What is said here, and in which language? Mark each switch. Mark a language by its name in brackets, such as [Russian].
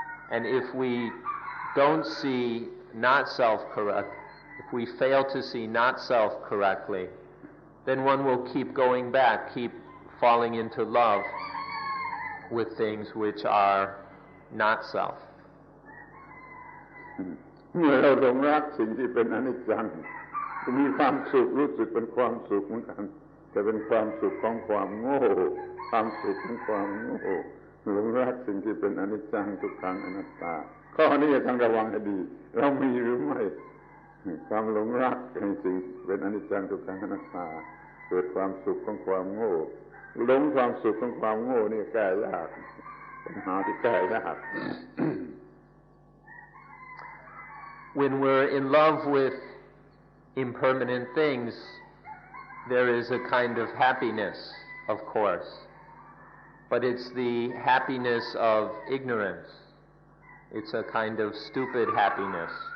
[English] And if we don't see not self-correct, if we fail to see not self correctly, then one will keep going back, keep falling into love with things which are not self. [Thai] เมื่อเราหลงรักสิ่งที่เป็นอนิจจังจะมีความสุขรู้สึกเป็นความสุขเหมือนกันแต่เป็นความสุขของความโง่ความสุขของความโง่หลงรักสิ่งที่เป็นอนิจจังทุกขังอนัตตาข้อนี้ต้องระวังให้ดีเรามีหรือไม่ความหลงรักในสิ่งเป็นอนิจจังทุกขังอนัตตาเกิดความสุขของความโง่หลงความสุขของความโง่นี่แก้ยากปัญหาที่แก้ยาก [English] When we're in love with impermanent things, there is a kind of happiness, of course, but it's the happiness of ignorance. It's a kind of stupid happiness.